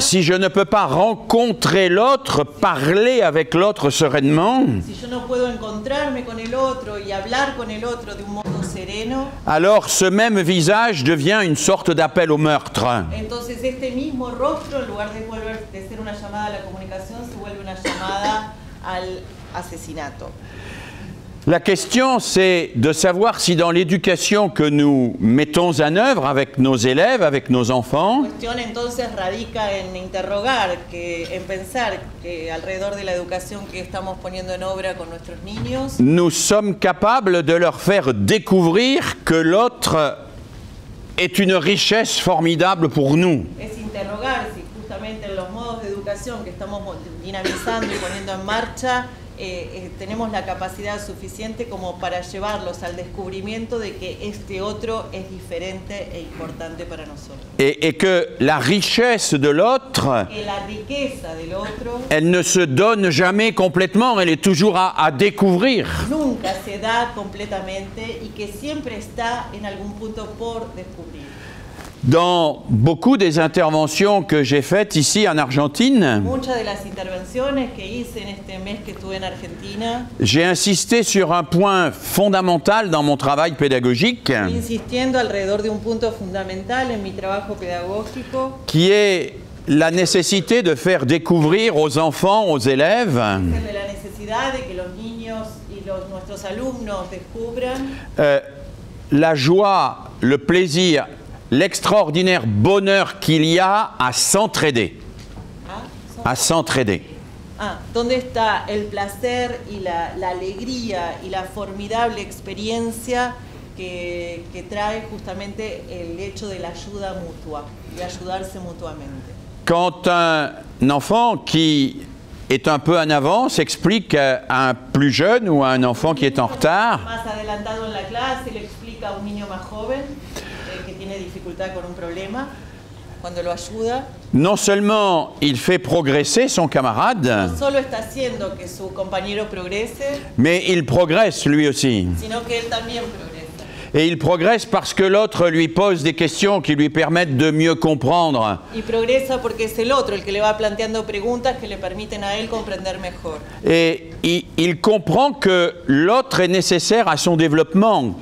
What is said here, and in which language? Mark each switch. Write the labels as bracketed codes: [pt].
[fr] si je ne peux pas rencontrer l'autre, parler avec l'autre sereinement, [es] si yo no puedo encontrarme con el otro y hablar con el otro de un modo sereno, [fr] alors ce même visage devient une sorte d'appel au meurtre. [es] entonces este mismo rostro, en lugar de de ser una llamada a la comunicación se vuelve una llamada al asesinato. [fr] La question, c'est de savoir si dans l'éducation que nous mettons en œuvre avec nos élèves, avec nos enfants, [es] La cuestión entonces radica en interrogar, en pensar que alrededor de la educación que estamos poniendo en obra con nuestros niños, [fr] nous sommes capables de leur faire découvrir que l'autre est une richesse formidable pour nous. [es] es interrogar si justamente en los modos de educación que estamos dinamizando y poniendo en marcha, tenemos la capacidad suficiente como para llevarlos al descubrimiento de que este otro es diferente e importante para nosotros. [fr] Et que la richesse de l'autre, [es] Que la riqueza del otro [fr] elle ne se donne jamais complètement, elle est toujours à découvrir. [es] nunca se da completamente y que siempre está en algún punto por descubrir. [fr] Dans beaucoup des interventions que j'ai faites ici en Argentine, [es] Muchas de las intervenciones que hice en este mes que estuve en Argentina, [fr] j'ai insisté sur un point fondamental dans mon travail pédagogique, [es] insistiendo alrededor de un punto fundamental en mi trabajo pedagógico, [fr] qui est la nécessité de faire découvrir aux enfants, aux élèves, [es] de la necesidad de que los niños y nuestros alumnos descubran [fr] la joie, le plaisir, l'extraordinaire bonheur qu'il y a à s'entraider. À s'entraider. [es] dónde está el placer y la alegría y la formidable experiencia que trae justamente el hecho de la ayuda mutua, de ayudarse mutuamente. [fr] Quand un enfant qui est un peu en avance explique à un plus jeune ou à un enfant qui est en retard, [es] Más adelantado en la clase le explica a un niño más joven que tiene dificultad con un problema, cuando lo ayuda, [fr] non seulement il fait progresser son camarade, [es] no solo está haciendo que su compañero progrese, [fr] mais il progresse lui aussi. [es] sino que él también progresa. [fr] Et il progresse parce que l'autre lui pose des questions qui lui permettent de mieux comprendre. [es] Y progresa porque es el otro el que le va planteando preguntas que le permiten a él comprender mejor. [fr] Et il comprend que l'autre est nécessaire à son développement.